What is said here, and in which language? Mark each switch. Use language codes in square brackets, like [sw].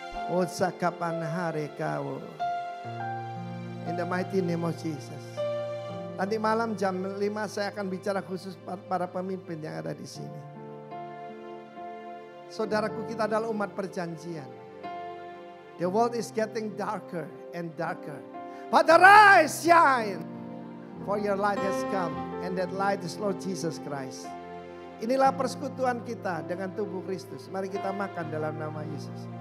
[id] Osa kapan hari kau. [en] In the mighty name of Jesus. [id] Nanti malam jam 5 saya akan bicara khusus para pemimpin yang ada di sini. Saudaraku, kita adalah umat perjanjian. [en] The world is getting darker and darker. But arise, shine. For your light has come. And that light is Lord Jesus Christ. [id] Inilah persekutuan kita dengan tubuh Kristus. Mari kita makan dalam nama Yesus.